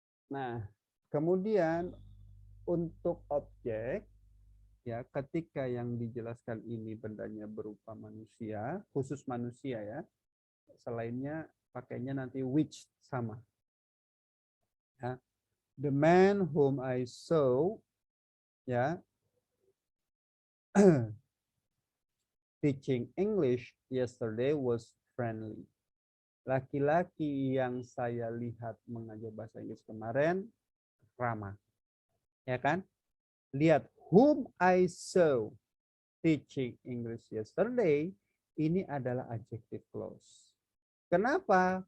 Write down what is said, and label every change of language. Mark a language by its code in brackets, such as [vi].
[id] Nah, kemudian untuk objek, ya, ketika yang dijelaskan ini bendanya berupa manusia, khusus manusia ya, selainnya pakainya nanti which sama. Ya. [en] The man whom I saw, ya, teaching English yesterday was friendly. [id] Laki-laki yang saya lihat mengajar bahasa Inggris kemarin ramah. Ya kan? Lihat, [en] whom I saw teaching English yesterday, [id] ini adalah adjective clause. Kenapa?